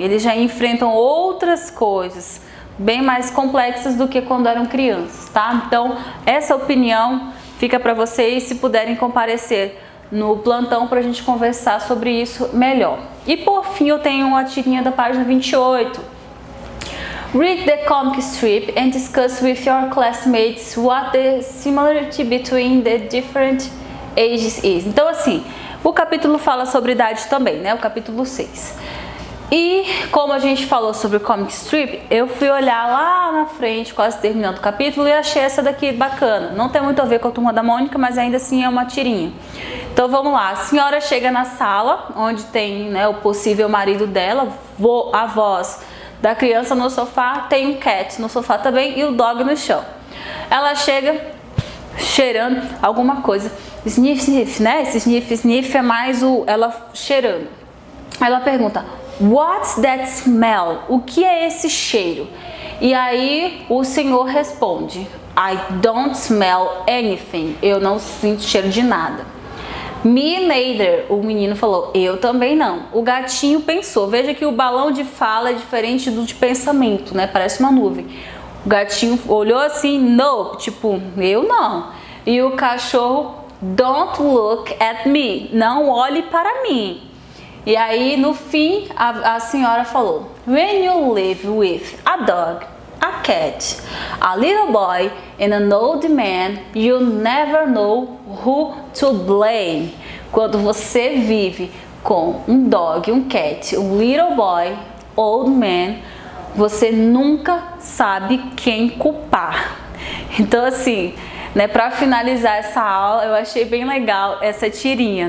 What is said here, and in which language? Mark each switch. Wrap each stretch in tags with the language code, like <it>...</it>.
<pt>Eles já enfrentam outras coisas bem mais complexas do que quando eram crianças, tá? Então, essa opinião fica para vocês, se puderem comparecer no plantão para a gente conversar sobre isso melhor. E por fim, eu tenho uma tirinha da página 28.</pt> <en>Read the comic strip and discuss with your classmates what the similarity between the different ages is.</en> <pt>Então, assim, o capítulo fala sobre idade também, né? O capítulo 6. E como a gente falou sobre o comic strip, eu fui olhar lá na frente, quase terminando o capítulo, e achei essa daqui bacana. Não tem muito a ver com a Turma da Mônica, mas ainda assim é uma tirinha. Então vamos lá, a senhora chega na sala, onde tem, né, o possível marido dela, a voz da criança no sofá, tem um cat no sofá também e o dog no chão. Ela chega cheirando alguma coisa, sniff, sniff, né? Esse sniff, sniff é mais ela cheirando. Ela pergunta:</pt> <en>What's that smell?</en> <pt>O que é esse cheiro? E aí o senhor responde:</pt> <en>I don't smell anything.</en> <pt>Eu não sinto cheiro de nada.</pt> <en>Me neither.</en> <pt>O menino falou: eu também não. O gatinho pensou. Veja que o balão de fala é diferente do de pensamento, né? Parece uma nuvem. O gatinho olhou assim: no, tipo, eu não. E o cachorro:</pt> <en>don't look at me.</en> <pt>Não olhe para mim. E aí, no fim, a senhora falou:</pt> <en>When you live with a dog, a cat, a little boy and an old man, you never know who to blame.</en> <pt>Quando você vive com um dog, um cat, um</pt> <en>little boy, old man,</en> <pt>você nunca sabe quem culpar. Então, assim, né, para finalizar essa aula, eu achei bem legal essa tirinha.</pt>